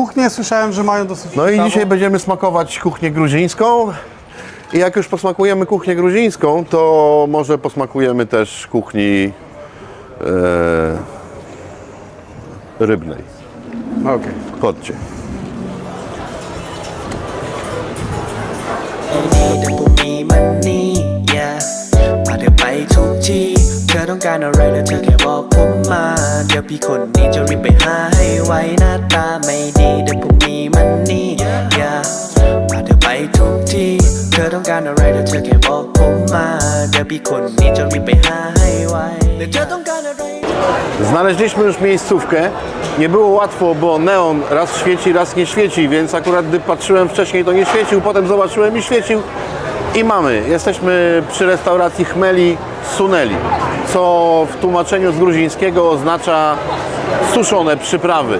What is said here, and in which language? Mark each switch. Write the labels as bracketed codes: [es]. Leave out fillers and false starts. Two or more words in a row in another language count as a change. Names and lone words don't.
[pl] kuchnię słyszałem, że mają dosyć No i ciekawą. dzisiaj będziemy smakować kuchnię gruzińską. I jak już posmakujemy kuchnię gruzińską, to może posmakujemy też kuchni rybnej. Okej. Chodźcie. [th] แต่พวกนี้มันนี่ yeah พาเธอไปทุกที่เธอต้องการอะไรแล้วเธอแค่บอกผมมาเดี๋ยวพี่คนนี้จะรีบไปหาให้ไวหน้าตาไม่ดีแต่พวกนี้มันนี่ yeah พาเธอไปทุกที่เธอต้องการอะไรแล้วเธอแค่บอกผมมาเดี๋ยวพี่คนนี้จะรีบไปหาให้ไวแต่เธอต้องการอะไร [pl] Znaleźliśmy już miejscówkę. Nie było łatwo, bo neon raz świeci, raz nie świeci, więc akurat gdy patrzyłem wcześniej, to nie świecił, potem zobaczyłem i świecił. I mamy. Jesteśmy przy restauracji Chmeli Suneli, co w tłumaczeniu z gruzińskiego oznacza suszone przyprawy.